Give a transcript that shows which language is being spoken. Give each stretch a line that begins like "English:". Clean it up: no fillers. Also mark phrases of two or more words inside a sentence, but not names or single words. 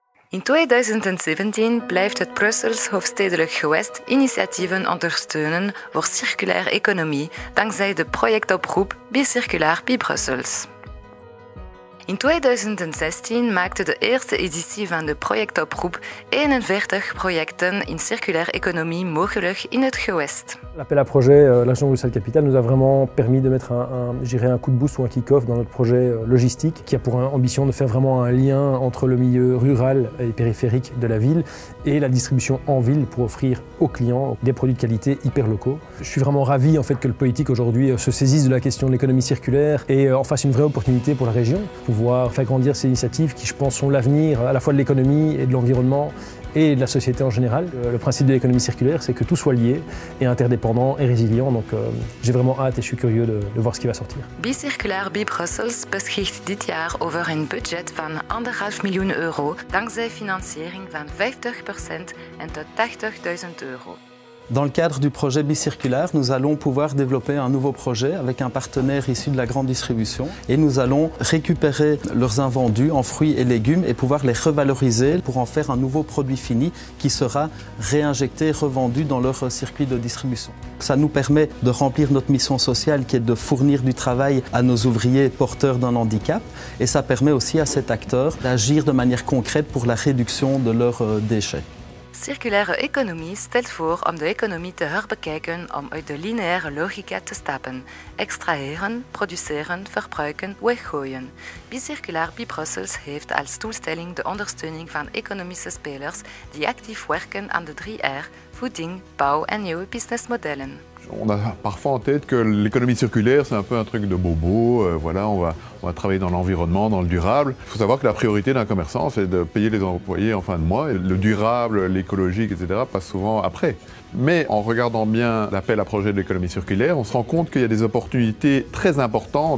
Dutch: In 2017 blijft het Brussels hoofdstedelijk gewest initiatieven ondersteunen voor circulaire economie dankzij de projectoproep Bicirculair bij Brussels. In 2016 maakte de eerste editie van de projectoproep 41 projecten in circulaire économie mogelijk in het gewest.
French: L'appel à projet La Région Bruxelles-Capitale nous a vraiment permis de mettre un coup de boost ou un kick-off dans notre projet logistique qui a pour ambition de faire vraiment un lien entre le milieu rural et périphérique de la ville et la distribution en ville pour offrir aux clients des produits de qualité hyper locaux. Je suis vraiment ravi en fait que le politique aujourd'hui se saisisse de la question de l'économie circulaire et en fasse une vraie opportunité pour la région, pouvoir faire grandir ces initiatives qui je pense sont l'avenir à la fois de l'économie et de l'environnement et de la société en général. Le principe de l'économie circulaire, c'est que tout soit lié et interdépendant et résilient. Donc j'ai vraiment hâte et je suis curieux de voir ce qui va sortir.
Dutch: Bicirculair bij Brussels beschikt dit jaar over een budget van €1,5 miljoen dankzij financiering van 50% en tot €80.000.
French: Dans le cadre du projet Bicirculaire, nous allons pouvoir développer un nouveau projet avec un partenaire issu de la grande distribution et nous allons récupérer leurs invendus en fruits et légumes et pouvoir les revaloriser pour en faire un nouveau produit fini qui sera réinjecté, revendu dans leur circuit de distribution. Ça nous permet de remplir notre mission sociale qui est de fournir du travail à nos ouvriers porteurs d'un handicap et ça permet aussi à cet acteur d'agir de manière concrète pour la réduction de leurs déchets.
Dutch: Circulaire economie stelt voor om de economie te herbekijken om uit de lineaire logica te stappen. Extraheren, produceren, verbruiken, weggooien. Bicirculair bij Brussels heeft als doelstelling de ondersteuning van economische spelers die actief werken aan de 3R, voeding, bouw en nieuwe businessmodellen.
French: On a parfois en tête que l'économie circulaire, c'est un peu un truc de bobo. Voilà, on va travailler dans l'environnement, dans le durable. Il faut savoir que la priorité d'un commerçant, c'est de payer les employés en fin de mois. Et le durable, l'écologique, etc. passe souvent après. Mais en regardant bien l'appel à projet de l'économie circulaire, on se rend compte qu'il y a des opportunités très importantes.